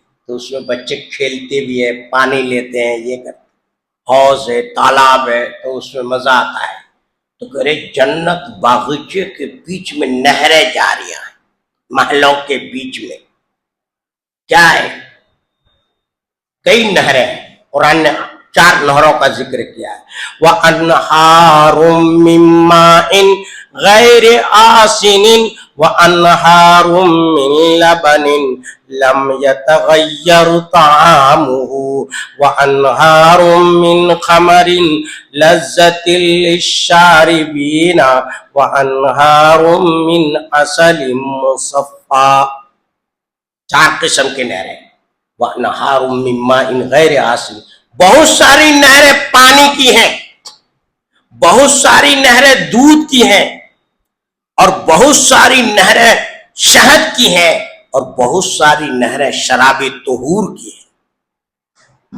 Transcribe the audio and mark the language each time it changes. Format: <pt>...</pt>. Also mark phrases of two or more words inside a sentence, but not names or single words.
<hi>तो उसमें बच्चे खेलते भी है, पानी लेते हैं, ये करते, हौज है, तालाब है, तो उसमें मजा आता है। तो करे जन्नत बागीचे के बीच में नहरें जा रही हैं, महलों के बीच में क्या है, कई नहरें हैं। कुरान ने 4 नहरों का जिक्र किया है।</hi> <ar>و أنهار من ماء غير آسن و أنهار من لبن لم يتغير طعمه و أنهار من خمر لذة للشاربين و أنهار من عسل مصفى.</ar> <hi>4 किस्म के नहरें।</hi> <ar>و أنهار من ماء غير آسن,</ar> <hi>बहुत सारी नहरें पानी की हैं, बहुत सारी नहरें दूध की हैं, और बहुत सारी नहरें शहद की हैं, और बहुत सारी नहरें शराबी तहूर की हैं।</hi>